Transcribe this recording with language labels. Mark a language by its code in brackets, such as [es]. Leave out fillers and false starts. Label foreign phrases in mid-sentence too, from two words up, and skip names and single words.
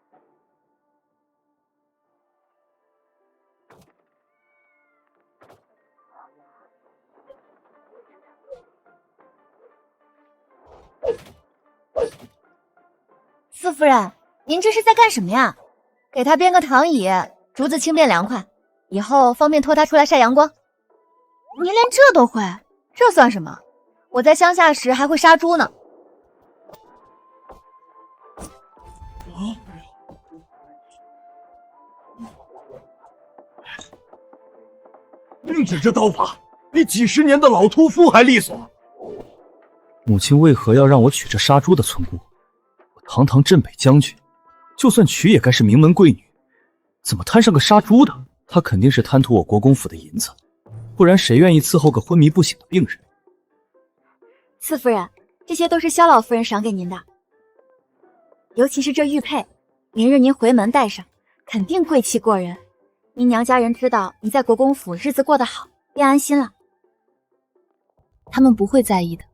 [zh] 四夫人，您这是在幹什麼呀？給他編個躺椅，竹子輕便涼快，以後方便拖他出來曬陽光。您連這都會，這算什麼？我在鄉下時還會殺豬呢。令旨这刀法比幾十年的老屠夫還利索。母親為何要讓我娶這殺豬的村姑？我堂堂鎮北將軍，就算娶也該是名門貴女，怎麼攤上個殺豬的？她肯定是貪圖我國公府的銀子，不然誰願意伺候個昏迷不醒的病人？四夫人，這些都是蕭老夫人賞給您的，尤其是這玉佩，明日您回門戴上，肯定貴氣過人。您娘家人知道你在國公府日子過得好，便安心了。他們不會在意的。